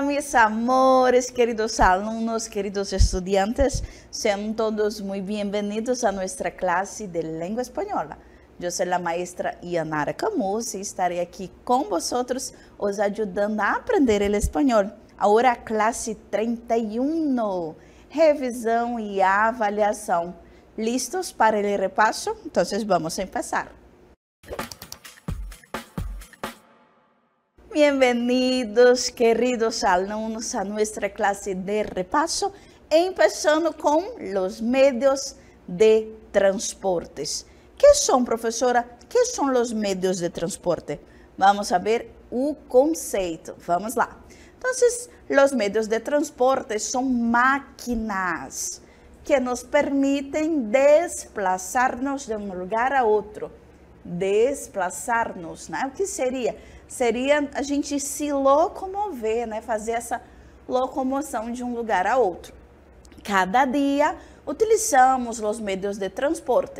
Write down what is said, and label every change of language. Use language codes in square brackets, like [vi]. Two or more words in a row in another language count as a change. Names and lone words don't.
[es] mis amores, queridos alumnos, queridos estudiantes, sean todos muy bienvenidos a nuestra clase de lengua española. Yo soy la maestra Yanara Camus y estaré aquí con vosotros, os ayudando a aprender el español. [pt] Agora, classe 31, revisão e avaliação. [es] ¿Listos para el repaso? Entonces vamos a empezar. Bienvenidos, queridos alumnos, a nuestra clase de repaso, empezando con los medios de transportes. ¿Qué son, profesora? ¿Qué son los medios de transporte? [pt] Vamos a ver o conceito. Vamos lá. [es] Entonces, los medios de transporte son máquinas que nos permitem desplazarnos [pt] de um lugar a outro. Desplazar-nos, né? O que seria? Seria a gente se locomover, né? Fazer essa locomoção de um lugar a outro. Cada dia utilizamos os meios de transporte.